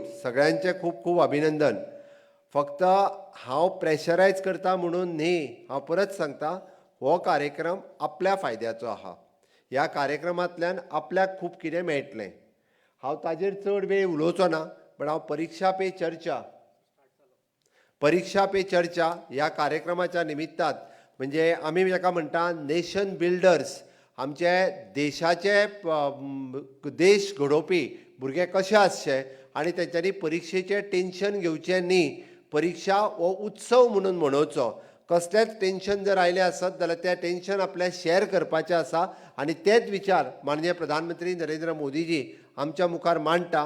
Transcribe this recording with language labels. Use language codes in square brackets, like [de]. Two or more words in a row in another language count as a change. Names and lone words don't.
[kok] सगळ्यांचे खूब खूब अभिनंदन. फक्त हांव प्रेशरायज करता म्हणून न्ही, हांव परत सांगता, हो कार्यक्रम आपल्या फायद्याचो आहा. ह्या कार्यक्रमांतल्यान आपल्याक खूब कितें मेळटलें. हांव ताजेर चड वेळ उलोवचो ना, पण हांव परीक्षा पे चर्चा परीक्षा पे चर्चा या कार्यक्रमाच्या निमित्तात म्हणजे आम्ही जाका म्हणटा [en] nation builders [kok] आमचे देशाचे देश घडोवपी भुरगे कशे आसचे आनी तेंच्यांनी परीक्षेचें टेन्शन घेवचें न्ही. परीक्षा हो उत्सव म्हणून मनोवचो. कसलेंच टेन्शन जर आयलें आसत जाल्यार तें टेन्शन आपल्याक शेअर करपाचें आसा आनी तेच विचार माननीय प्रधानमंत्री नरेंद्र मोदीजी आमच्या मुखार मांडटा.